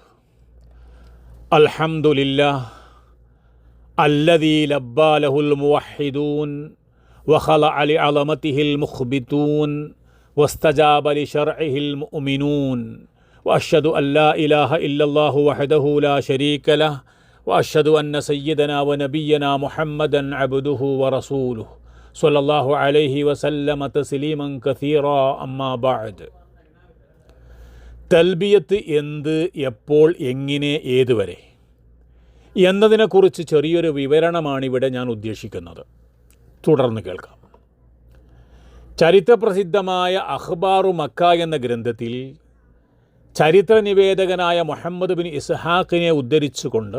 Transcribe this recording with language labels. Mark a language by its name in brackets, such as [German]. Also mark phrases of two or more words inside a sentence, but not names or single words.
[Arabic] الحمد لله الذي لبى له الموحدون وخضع لعظمته المخبتون واستجاب لشرعه المؤمنون، وأشهد أن لا إله إلا الله وحده لا شريك له، وأشهد أن سيدنا ونبينا محمدا عبده ورسوله صلى الله عليه وسلم تسليما كثيرا. أما بعد. [Malayalam] തൽബിയത്ത് എന്ത്, എപ്പോൾ, എങ്ങനെ, ഏതുവരെ എന്നതിനെക്കുറിച്ച് ചെറിയൊരു വിവരണമാണിവിടെ ഞാൻ ഉദ്ദേശിക്കുന്നത്. തുടർന്ന് കേൾക്കാം. ചരിത്രപ്രസിദ്ധമായ അഖ്ബാറു മക്ക എന്ന ഗ്രന്ഥത്തിൽ ചരിത്ര നിവേദകനായ മുഹമ്മദ് ബിൻ ഇസ്ഹാഖിനെ ഉദ്ധരിച്ചുകൊണ്ട്